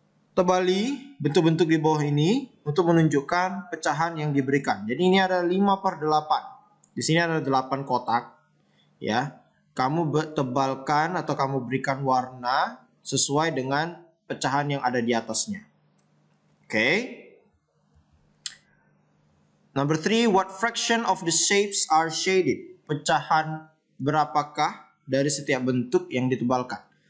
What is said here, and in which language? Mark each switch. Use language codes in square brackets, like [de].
[id] Tebali bentuk-bentuk di bawah ini untuk menunjukkan pecahan yang diberikan. Jadi ini ada 5/8. Di sini ada 8 kotak, ya. Kamu tebalkan atau kamu berikan warna sesuai dengan pecahan yang ada di atasnya. Oke. [en] Number 3, what fraction of the shapes are shaded? [id] Pecahan berapakah dari setiap bentuk yang ditebalkan?